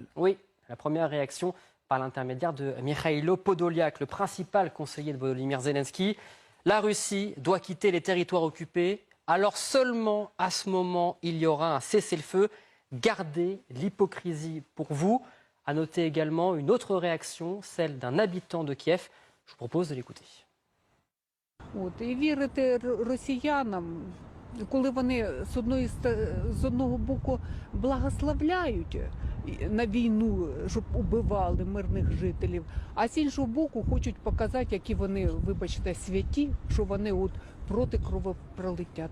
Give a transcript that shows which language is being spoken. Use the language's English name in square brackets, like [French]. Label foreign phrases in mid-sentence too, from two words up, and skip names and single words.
[French] Oui, la première réaction par l'intermédiaire de Mikhailo Podolyak, le principal conseiller de Volodymyr Zelensky. La Russie doit quitter les territoires occupés. Alors seulement à ce moment, il y aura un cessez-le-feu. Gardez l'hypocrisie pour vous. À noter également une autre réaction, celle d'un habitant de Kiev. Je vous propose de l'écouter. [Ukrainian] І вірити росіянам, коли вони з одного боку благословляють на війну, щоб убивали мирних жителів. А з іншого боку хочуть показати, які вони, вибачте, святі, що вони от проти кровопролиття.